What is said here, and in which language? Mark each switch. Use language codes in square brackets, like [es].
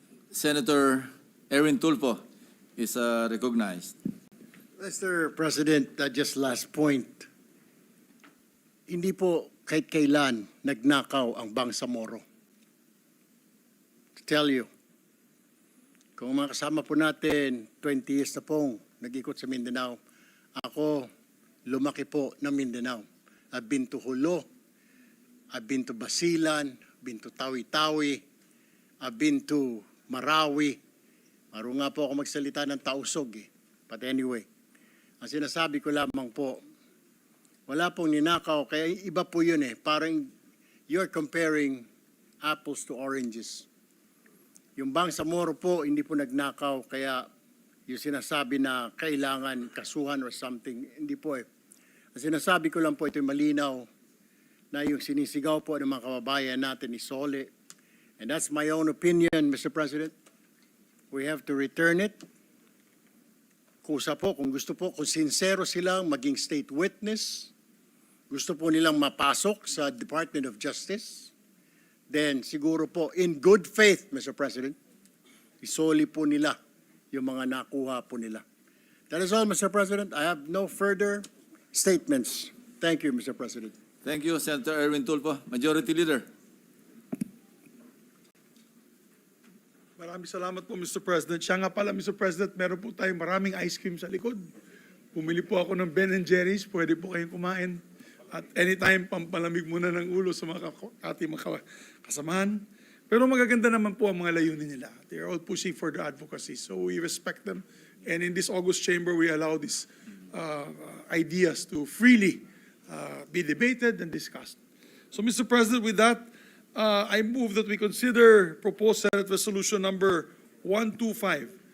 [en] Senator Erwin Tulfo is recognized. Mr. President, just last point. [tl] Hindi po kahit kailan nagnakaw ang Bangsamoro. [en] To tell you, [tl] kung mga kasama po natin, 20 years na pong nag-ikot sa Mindanao, ako lumaki po ng Mindanao. [en] I've been to Hulo, I've been to Basilan, I've been to Tawi-Tawi, I've been to Marawi. [tl] Maro nga po ako magsalita ng Tausog eh. [en] But anyway, [tl] ang sinasabi ko lamang po, wala pong ninakaw, kaya iba po yun eh. Parang you're comparing apples to oranges. Yung Bangsamoro po, hindi po nagnakaw, kaya yung sinasabi na kailangan kasuhan or something, hindi po eh. Ang sinasabi ko lang po, ito'y malinaw, na yung sinisigaw po ng mga kababayan natin ni Sole. [en] And that's my own opinion, Mr. [tl] President. [en] We have to return it. [tl] Kusa po, kung gusto po, kung sincero silang maging state witness, gusto po nilang mapasok sa Department of Justice, then siguro po, [en] in good faith, [tl] Mr. President, isoli po nila yung mga nakuha po nila. [en] That is all, [tl] Mr. President. [en] I have no further statements. Thank you, Mr. President. Thank you, Senator Erwin Tulfo. Majority Leader. [tl] Maraming salamat po, Mr. President. Siya nga pala, Mr. President, meron po tayong maraming ice cream sa likod. Pumili po ako ng Ben & Jerry's. Pwede po kayong kumain. At anytime, pampalamig muna ng ulo sa mga ating mga kasamahan. Pero magaganda naman po ang mga layunin nila. [en] They are all pushing for the advocacy. So we respect them. And in this August chamber, we allow these ideas to freely be debated and discussed. So, Mr. President, with that, I move that we consider proposed Senate Resolution number 125.